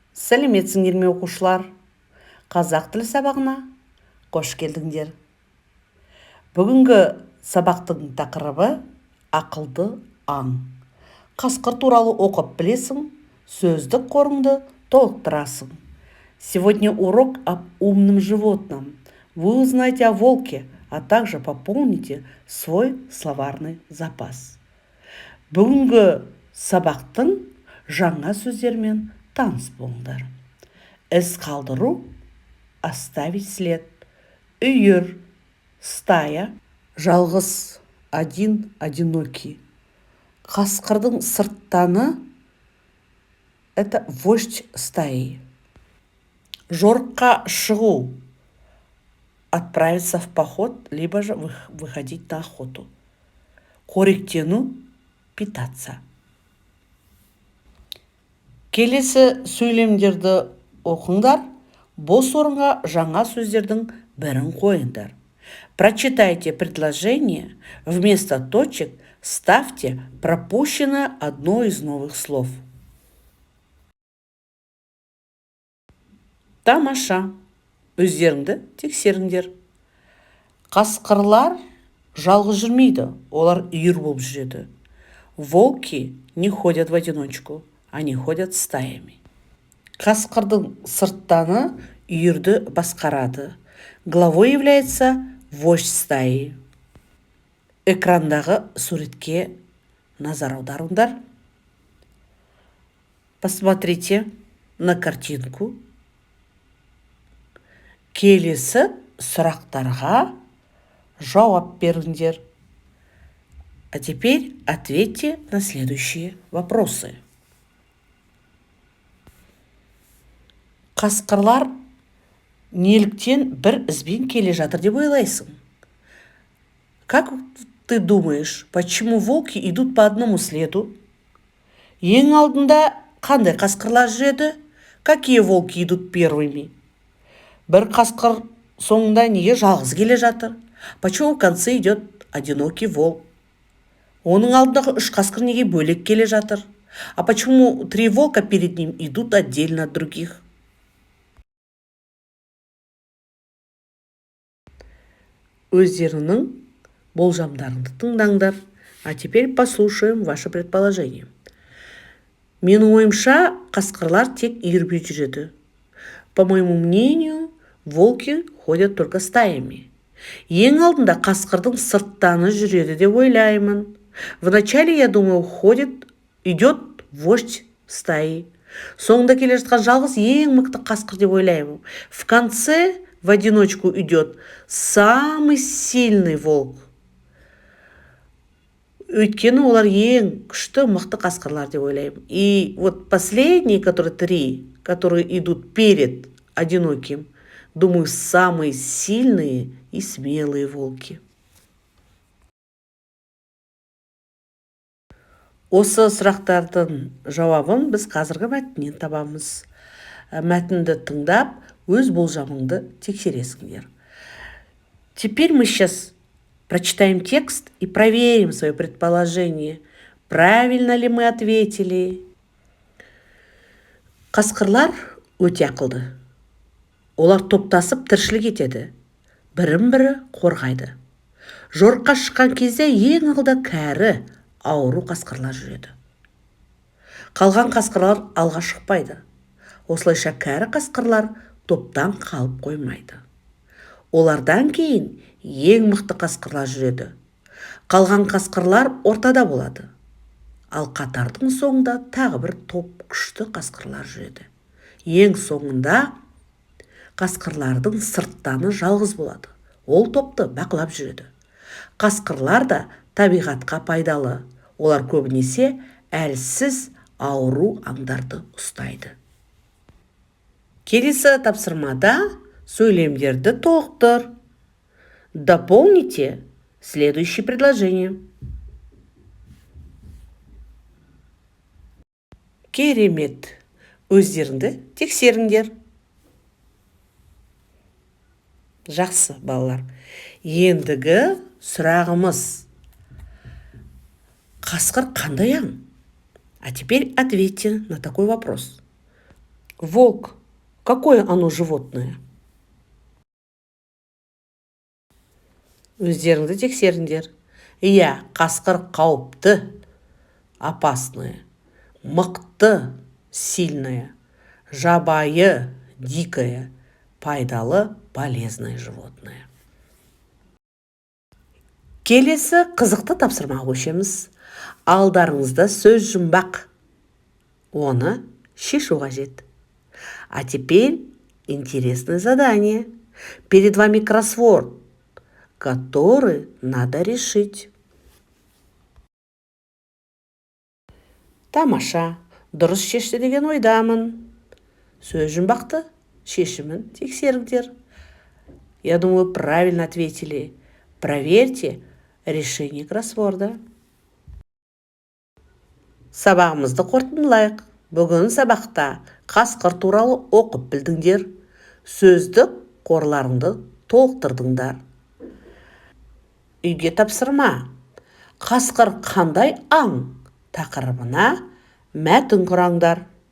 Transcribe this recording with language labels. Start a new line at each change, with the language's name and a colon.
Kazakh: Сәлеметсіңдер ме оқушылар? Қазақ тілі сабағына қош келдіңдер. Бүгінгі сабақтың тақырыбы ақылды аң. Қасқыр туралы оқып білесің, сөздік қорыңды толықтырасың.
Russian: Сегодня урок об умном животном. Вы узнаете о волке, а также пополните свой словарный запас.
Kazakh: Бүгінгі сабақтың жаңа сөздермен таныс болыңдар. Із қалдыру,
Russian: оставить след,
Kazakh: үйір,
Russian: стая,
Kazakh: жалғыз,
Russian: один, одинокий.
Kazakh: Қасқырдың сырттаны
Russian: – это вождь стаи.
Kazakh: Жорыққа шығу
Russian: – отправиться в поход, либо же выходить на охоту.
Kazakh: Қоректену
Russian: – питаться.
Kazakh: Келесі сөйлемдерді оқыңдар, бос орынға жаңа сөздердің бірін қойыңдар.
Russian: Прочитайте предложение, вместо точек ставьте пропущенное одно из новых слов.
Kazakh: Тамаша. Өздеріңді тексеріңдер. Қасқырлар жалғыз жүрмейді, олар үйір болып жүреді.
Russian: Волки не ходят в одиночку, они ходят стаями.
Kazakh: Қасқырдың сырттаны үйірді басқарады.
Russian: Главой является вождь стаи.
Kazakh: Экрандағы суретке назар аударыңдар.
Russian: Посмотрите на картинку.
Kazakh: Келесі сұрақтарға жауап беріңдер.
Russian: А теперь ответьте на следующие вопросы.
Kazakh: Қасқырлар неліктен бір ізбен келе жатыр деп ойлайсың?
Russian: Как ты думаешь, почему волки идут по одному следу?
Kazakh: Ең алдында қандай қасқырлар жүреді?
Russian: Какие волки идут первыми?
Kazakh: Бір қасқыр соңында неге жалғыз келе жатыр?
Russian: Почему в конце идет одинокий волк?
Kazakh: Оның алдындағы үш қасқыр неге бөлек келе жатыр?
Russian: А почему три волка перед ним идут отдельно от других?
Kazakh: Өздерінің болжамдарыңды тыңдаңдар.
Russian: А теперь послушаем ваше предположение.
Kazakh: Менің ойымша, қасқырлар тек үйірбей жүреді.
Russian: По моему мнению, волки ходят только стаями.
Kazakh: Ең алдында қасқырдың сырттаны жүреді деп ойлаймын.
Russian: Вначале, я думаю, идет вождь стаи.
Kazakh: Соңында келе жатқан жалғыз ең мықты қасқыр деп ойлаймын.
Russian: В конце в одиночку идет самый сильный волк.
Kazakh: Өйткені олар ең күшті мықты қасқырлар деп ойлаймын.
Russian: И вот последние, которые идут перед одиноким, думаю, самые сильные и смелые волки.
Kazakh: Осы сұрақтардың жауабын біз қазіргі мәтіннен табамыз. Мәтінді тыңдап, өз болжамыңды тексересіңдер.
Russian: Теперь мы сейчас прочитаем текст и проверим свое предположение. Правильно ли мы ответили?
Kazakh: Қасқырлар өте ақылды. Олар топтасып тіршілік етеді. Бірін-бірі қорғайды. Жорыққа шыққан кезде ең алда кәрі, ауру қасқырлар жүреді. Қалған қасқырлар алға шықпайды. Осылайша кәрі қасқырлар топтан қалып қоймайды. Олардан кейін ең мықты қасқырлар жүреді. Қалған қасқырлар ортада болады. Ал қатардың соңында тағы бір топ күшті қасқырлар жүреді. Ең соңында қасқырлардың сырттаны жалғыз болады. Ол топты бақылап жүреді. Қасқырлар да табиғатқа пайдалы. Олар көбінесе әлсіз, ауру аңдарды ұстайды. Келесі тапсырмада сөйлемдерді толықтыр.
Russian: Дополните следующее предложение.
Kazakh: Керемет. Өздеріңді тексеріңдер. Жақсы, балалар. Ендігі сұрағымыз. Қасқыр қандай аң?
Russian: А теперь ответьте на такой вопрос. Волк. Какое оно животное?
Kazakh: Өздеріңді тексеріңдер. Иә, қасқыр қауіпті,
Russian: опасное.
Kazakh: Мықты,
Russian: сильное.
Kazakh: Жабайы,
Russian: дикое.
Kazakh: Пайдалы,
Russian: полезное животное.
Kazakh: Келесі қызықты тапсырмаға көшеміз. Алдарыңызда сөз жұмбақ. Оны шешу қажет.
Russian: А теперь интересное задание. Перед вами кроссворд, который надо решить.
Kazakh: Тамаша, дұрыс шешті деген ойдамын. Сөз жұмбақты шешімін тексеріңдер.
Russian: Я думаю, правильно ответили. Проверьте решение кроссворда.
Kazakh: Сабағымызды қорытындылайық. Бүгін сабақта қасқыр туралы оқып білдіңдер. Сөздік қорларыңды толықтырдыңдар. Үйге тапсырма. Қасқыр қандай аң тақырыбына мәтін құраңдар.